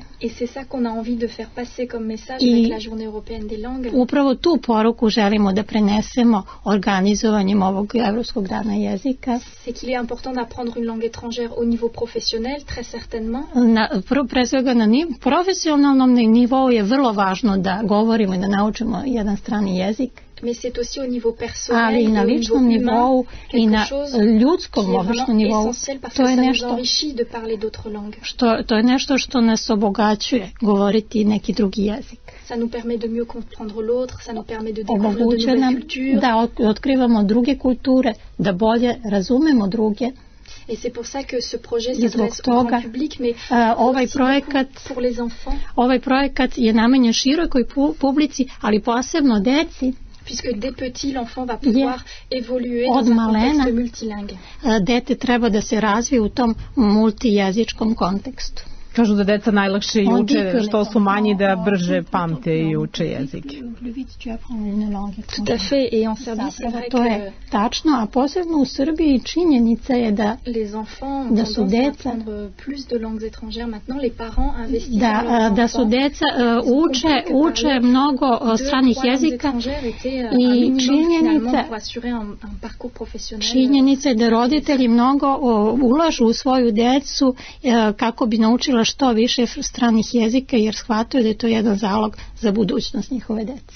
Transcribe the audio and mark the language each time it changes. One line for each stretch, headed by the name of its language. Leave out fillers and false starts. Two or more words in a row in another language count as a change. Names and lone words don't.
French: Et c'est ça qu'on a envie de faire passer comme message avec la Journée européenne des langues.
Serbian: Upravo tu poruku želimo da prenesemo organizovanjem ovog Evropskog dana jezika.
French: C'est qu'il est important d'apprendre une langue étrangère au niveau professionnel, très certainement.
Serbian: Pre svega na profesionalnom nivou je vrlo važno da govorimo i da naučimo jedan strani jezik.
French: Mais c'est aussi au niveau personnel,
Serbian: ali i na ličnom nivou i na ljudskom običnom nivou. To je nešto to je nešto što nas obogaćuje govoriti neki drugi jezik.
French: Ça nous permet de mieux comprendre l'autre, ça nous permet de découvrir de nouvelles cultures.
Serbian: Da otkrivamo druge kulture, da bolje razumemo druge.
French: Et c'est pour ça que ce projet s'adresse au grand public, mais pour les enfants.
Serbian: Ovaj projekat je namenjen širokoj publici, ali posebno deci.
French: Puisque dès petit, l'enfant va pouvoir évoluer dans un contexte multilingue.
Serbian: Dete treba da se razvije u tom multijezičkom kontekstu. Kažu da deca najlakše uče, što su manji da brže pamte i uče jezik.
French: Tout à fait, et en Serbie, c'est vrai
Serbian: to je tačno, a posebno u Srbiji činjenica je da
French: les enfants ont tendance à apprendre plus de langues étrangères maintenant, les parents investissent dans leurs enfants.
Serbian: Da su deca uče mnogo stranih jezika i činjenica je da roditelji mnogo ulažu u svoju decu kako bi naučila što više stranih jezika jer shvataju da je to jedan zalog za budućnost njihove dece.